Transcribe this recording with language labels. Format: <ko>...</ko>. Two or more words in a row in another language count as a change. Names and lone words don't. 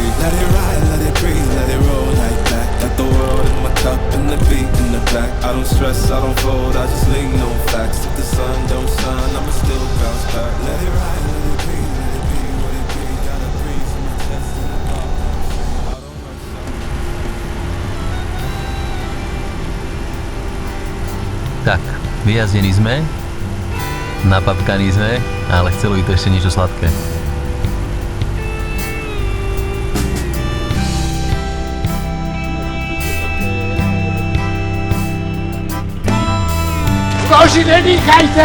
<en>Let it ride, let it breathe, let it roll like that. Got the world in my cup and the beat in the back. I don't stress, I don't fold, I just lean on facts. If the sun don't shine, I'ma still bounce back. Let it ride, let it be, let it be what it be. Got a breeze in my chest and a thought run free. I don't rush,</en> <sk>Tak, vyjazdení sme. Napapkaní sme, ale chcelo by to ešte niečo sladké. Koži nedýchajte!</sk>